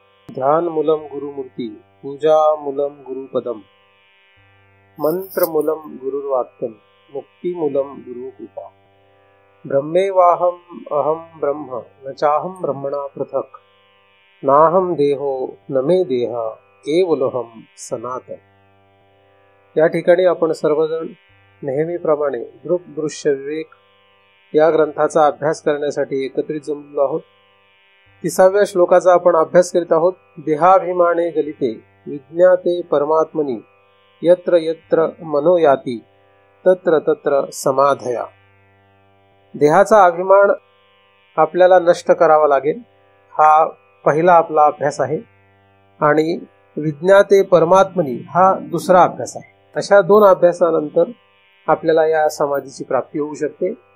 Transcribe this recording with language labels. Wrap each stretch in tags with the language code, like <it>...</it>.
<sa>ध्यान मूलम गुरुमूर्ती, पूजा मूलम गुरुपदम, मंत्र मूलम गुरुर्वाक्यम, मुक्ती मूलम गुरुकृपा। ब्रह्मेवाहम अहम ब्रह्म न चाहम ब्रह्मणा पृथक, नाहम देहो न मे देह केवलोहम सनातन।</sa> <mr>या ठिकाणी आपण सर्वजण नेहमीप्रमाणे दृश्य विवेक या ग्रंथाचा अभ्यास करण्यासाठी एकत्रित जमलो आहोत। 30व्या श्लोकाचा आपण अभ्यास करीत आहोत।</mr> <sa>देहाभिमाने गलिते विज्ञाते परमात्मनि, यत्र यत्र मनो याति तत्र तत्र समाधया।</sa> <mr>देहाचा अभिमान आपल्याला नष्ट करावा लागेल, हा पहिला आपला अभ्यास आहे। आणि विज्ञाते परमात्मनि हा दुसरा अभ्यास आहे। अशा दोन अभ्यासानंतर आपल्याला या समाधीची प्राप्ती होऊ शकते।</mr>